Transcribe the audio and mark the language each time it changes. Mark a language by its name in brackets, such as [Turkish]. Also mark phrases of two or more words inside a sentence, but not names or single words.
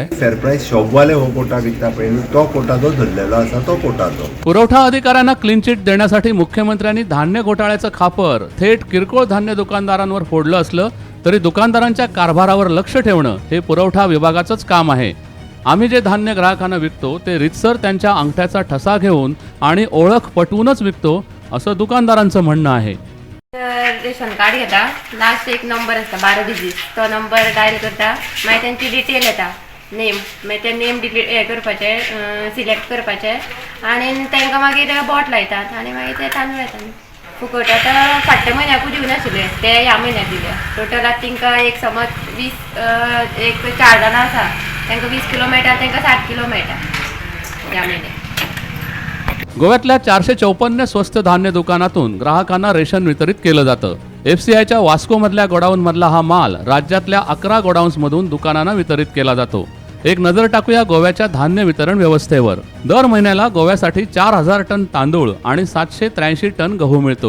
[English] fair price [Konkani] शॉपवाले हो कोटा विकता पळय तो कोटा जो धरलेलो आसा तो कोटा जो. [Marathi] पुरवठा अधिकाऱ्यांना क्लीन चिट देण्यासाठी मुख्यमंत्र्यांनी धान्य घोटाळ्याचं खापर थेट किरकोळ धान्य दुकानदारांवर फोडलं असलं तरी दुकानदारांच्या कारभारावर लक्ष ठेवणं हे पुरवठा विभागाचंच काम आहे. आम्ही जे धान्य ग्राहकांना विकतो ते रितसर त्यांच्या अंगठ्याचा ठसा घेऊन आणि ओळख पटवूनच विकतो असं दुकानदारांचं म्हणणं आहे. [Konkani] रेशन कार्ड घेता, लास्ट एक नंबर आसता 12 डिजीट, तो नंबर डायल करता, मागीर तेंची डिटेल येता, नेम, मागीर ते नेम हे करपाचे, सिलेक्ट करपाचे आनी तांकां मागीर बोट लायतात आनी मागीर ते तांदूळ येता. फुकट आतां फाटल्या म्हयन्याकूच दिवं नाशिल्ले, ते ह्या म्हयन्याक दिले. टोटल आतां तांकां एक समज 20 एक 4 जाणां आसा तांकां 20 किलो मेळटा, तांकां 60 किलो मेळटा ह्या म्हयन्याक. [Marathi] गोव्यातल्या 454 स्वस्त धान्य दुकानातून ग्राहकांना रेशन वितरित केलं जातं. FCIच्या वास्कोमधल्या गोडाऊनमधला हा माल राज्यातल्या 11 गोडाऊन्समधून दुकानांना वितरित केला जातो. एक नजर टाकूया गोव्याच्या धान्य वितरण व्यवस्थेवर. दर महिन्याला गोव्यासाठी 4000 टन तांदूळ आणि 783 टन गहू मिळतो.